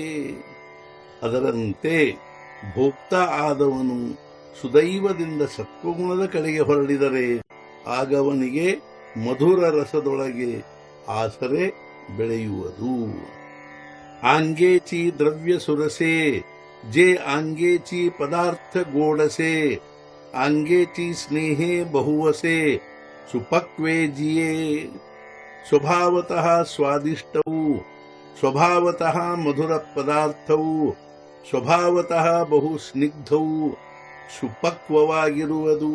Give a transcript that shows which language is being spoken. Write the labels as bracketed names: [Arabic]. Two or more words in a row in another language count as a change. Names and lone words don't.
[Kannada] ಅದರಂತೆ ಭೋಕ್ತಾ ಆದವನು ಸುದೈವದಿಂದ ಸತ್ವಗುಣದ ಕಡೆಗೆ ಹೊರಳಿದರೆ ಆಗ ಅವನಿಗೆ ಮಧುರ ರಸದೊಳಗೆ ಆಸರೆ ಬೆಳೆಯುವುದು. [Marathi] आंगेचि द्रव्य सुरसे जे आंगेची पदार्थ गोडसे आंगेची स्नेहे बहुवसे सुपक्वे जिये. [Kannada] ಸ್ವಭಾವತಃ ಸ್ವಾದಿಷ್ಟವು, ಸ್ವಭಾವತಃ ಮಧುರ ಪದಾರ್ಥವು, ಸ್ವಭಾವತಃ ಬಹು ಸ್ನಿಗ್ಧವು, ಸುಪಕ್ವವಾಗಿರುವುದು.